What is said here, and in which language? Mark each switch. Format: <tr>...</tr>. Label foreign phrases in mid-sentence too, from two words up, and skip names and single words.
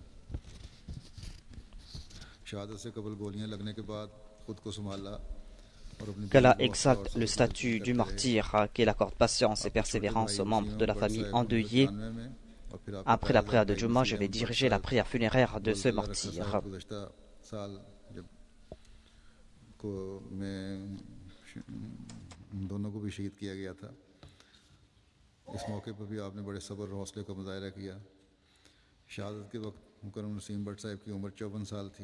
<fr>Qu'Allah exalte le statut du martyr, qu'il accorde patience et persévérance aux membres de la famille endeuillée. Après la prière de Juma, je vais diriger la prière funéraire de ce martyr.</fr> <ur>اس موقعے پر بھی آپ نے بڑے صبر اور حوصلے کا مظاہرہ کیا. شہادت کے وقت مکرم نسیم بھٹ صاحب کی عمر 54 سال تھی.</ur>